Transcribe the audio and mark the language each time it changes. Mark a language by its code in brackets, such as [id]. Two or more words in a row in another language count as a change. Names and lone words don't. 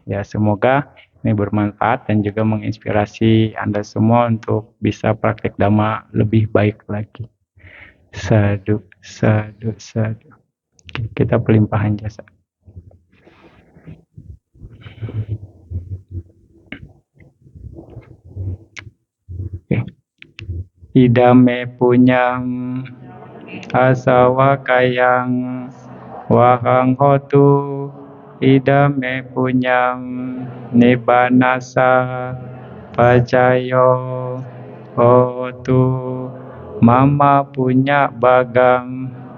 [id] Ya, semoga ini bermanfaat dan juga menginspirasi Anda semua untuk bisa praktek Dhamma lebih baik lagi. [pi] Sadhu, sadhu, sadhu. [id] Kita pelimpahan jasa. Oke. [pi] Idame punyang asawa kayang wahang hotu idame punyang nibbanasa pacayo hotu mama punya bagang